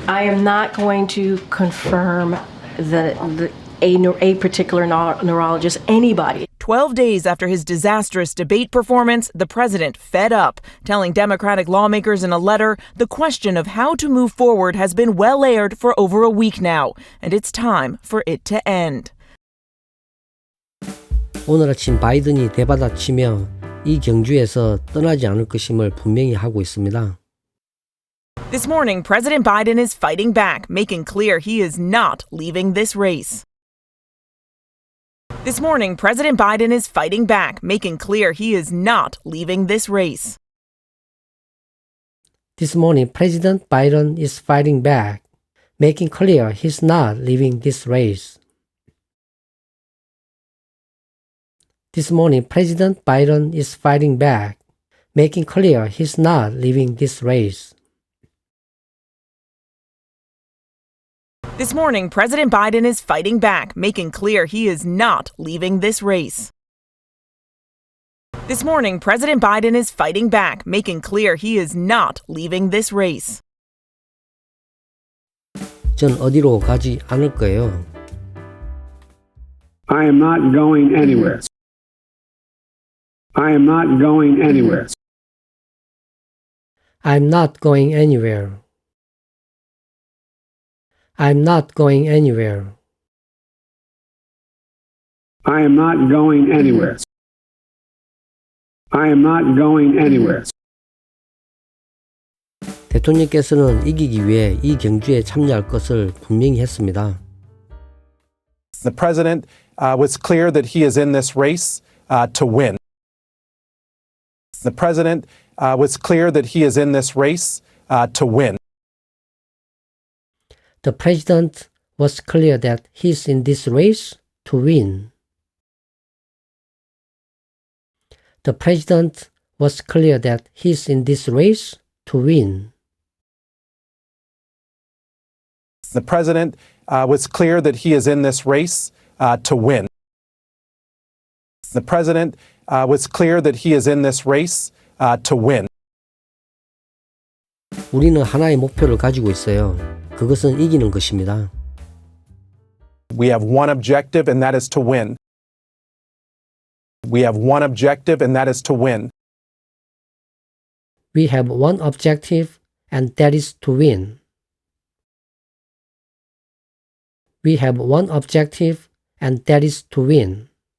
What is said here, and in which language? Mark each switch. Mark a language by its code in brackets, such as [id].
[en] I am not going to confirm a particular neurologist, anybody. 12 days after his disastrous debate performance, the president fed up, telling Democratic lawmakers in a letter, the question of how to move forward has been well aired for over a week now, and it's time for it to end. [ko] 오늘 아침 바이든이 대받아치며 이 경주에서 떠나지 않을 것임을 분명히 하고 있습니다. [en] This morning, President Biden is fighting back, making clear he is not leaving this race. This morning, President Biden is fighting back, making clear he is not leaving this race. This morning, President Biden is fighting back, making clear he's not leaving this race. This morning, President Biden is fighting back, making clear he's not leaving this race. This morning, President Biden is fighting back, making clear he is not leaving this race. This morning, President Biden is fighting back, making clear he is not leaving this race. [ko] 전 어디로 가지 않을 거예요. [en] I am not going anywhere. I am not going anywhere. I'm not going anywhere. I'm not going anywhere. I am not going anywhere. I am not going anywhere. [ko] 대통령께서는 이기기 위해 이 경주에 참여할 것을 분명히 했습니다. [en] The president was clear that he is in this race to win. The president was clear that he is in this race to win. The president was clear that he's in this race to win. The president was clear that he's in this race to win. The president was clear that he is in this race to win. The president was clear that he is in this race to win. [ko] 우리는 하나의 목표를 가지고 있어요. 그것은 이기는 것입니다. [en] We have one objective, and that is to win. We have one objective, and that is to win. We have one objective, and that is to win. We have one objective, and that is to win.